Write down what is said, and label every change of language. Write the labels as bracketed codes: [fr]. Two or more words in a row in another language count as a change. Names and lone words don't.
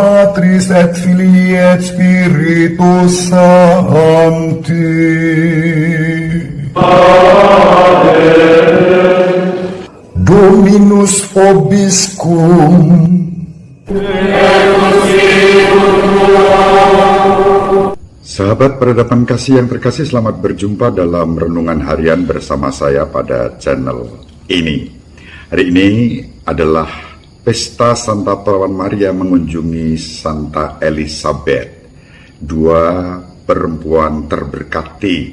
[la] Patris et Filii et Spiritus Sancti. Dominus vobiscum. [id] Sahabat peradaban kasih yang terkasih, selamat berjumpa dalam renungan harian bersama saya pada channel ini. Hari ini adalah Pesta Santa Perawan Maria mengunjungi Santa Elisabeth, dua perempuan terberkati.